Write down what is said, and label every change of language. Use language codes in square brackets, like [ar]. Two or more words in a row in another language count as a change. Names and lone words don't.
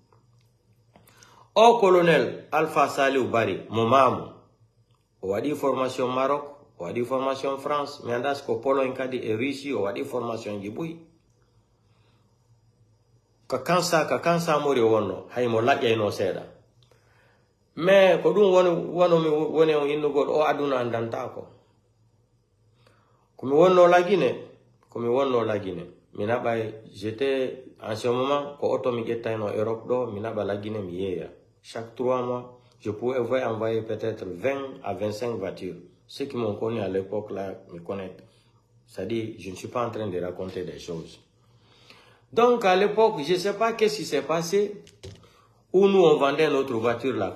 [ff] o colonel Alpha Saliou Bari mo Mamou o waɗi formation Maroc o waɗi formation France mi andas ko Pologne kadi e Russie o waɗi formation ji ɓuyi ka Kansamori wonno haymo laƴƴayno seeɗa mais ko ɗum woni on innugol o aduna andantako komi wonno lagine mi naɓay [fr] j'étais en ce moment [ff] ko auto mi ƴettayno Europe ɗo mi naɓa lagine mi yeeya [fr] chaque 3 mois je pouvais envoyer peut-être 20 à 25 voitures. Ceux qui m'ont connu à l'époque là me connaissent. C'est-à-dire, je ne suis pas en train de raconter des choses. Donc à l'époque, je ne sais pas qu'est-ce qui s'est passé, où nous on vendait notre voiture là.